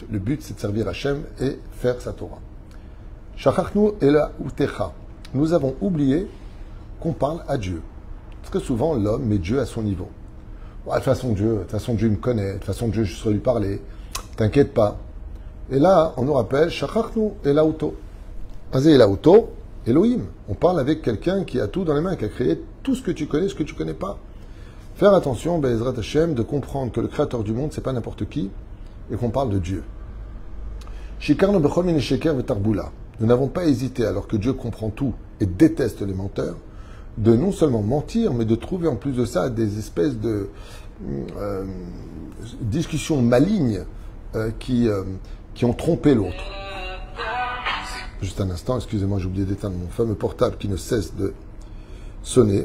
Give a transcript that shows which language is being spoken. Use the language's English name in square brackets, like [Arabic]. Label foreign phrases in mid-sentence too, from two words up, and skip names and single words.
[French] Le but, c'est de servir Hachem et faire sa Torah. [Hebrew] שכחנו אלוהותך. [French] Nous avons oublié qu'on parle à Dieu. Très souvent, l'homme met Dieu à son niveau. Ouais, de toute façon, Dieu me connaît. De toute façon, Dieu, je saurais lui parler. T'inquiète pas. Et là, on nous rappelle, [Hebrew] שכחנו אלוהותו. אזה אלוהותו, אלוהים. [French] On parle avec quelqu'un qui a tout dans les mains, qui a créé tout ce que tu connais, ce que tu connais pas. Faire attention, [Hebrew] בעזרת השם, [French] de comprendre que le créateur du monde, c'est pas n'importe qui, et qu'on parle de Dieu. [Hebrew] שיקרנו בכל מין שקר ותחבולה. [French] Nous n'avons pas hésité, alors que Dieu comprend tout et déteste les menteurs, de non seulement mentir, mais de trouver en plus de ça des espèces de discussions malignes qui ont trompé l'autre. Juste un instant, excusez-moi, j'ai oublié d'éteindre mon fameux portable qui ne cesse de sonner.